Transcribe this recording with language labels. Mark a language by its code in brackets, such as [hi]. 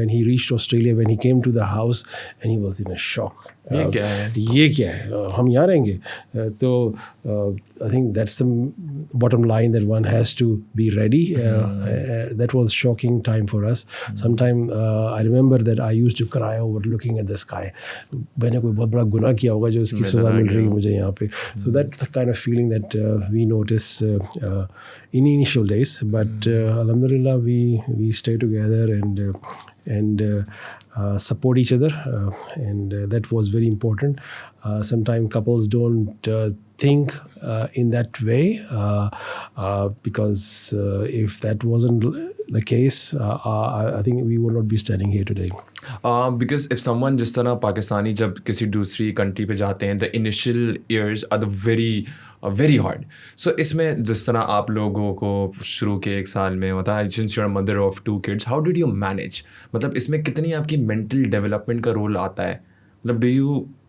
[en] When he reached Australia, when he came to the house, and he was in a shock. [ur] یہ کیا ہے, ہم یہاں رہیں گے. [en] تو I think that's the bottom line, that one has to be ready. That was shocking time for us. Sometime I remember that I used to cry over looking at the sky. [ur] میں نے کوئی بہت بڑا گناہ کیا ہوگا جو اس کی سزا مل رہی ہے مجھے یہاں پہ. [en] So that's the kind of feeling that we notice in initial days, but alhamdulillah we stay together and support each other, and that was very important. Sometimes couples don't think in that way, because if that wasn't the case, I think we would not be standing here today. Because if someone [ur] جس طرح پاکستانی جب کسی دوسری country پہ جاتے ہیں, [en] the initial years are the very hard. [ur] So اس میں جس طرح آپ لوگوں کو شروع کے 1 سال میں ہوتا ہے, [en] since you're a mother of 2 kids, how did you manage? [ur] مطلب اس میں کتنی آپ کی mental development کا رول آتا ہے, مطلب [en] do you...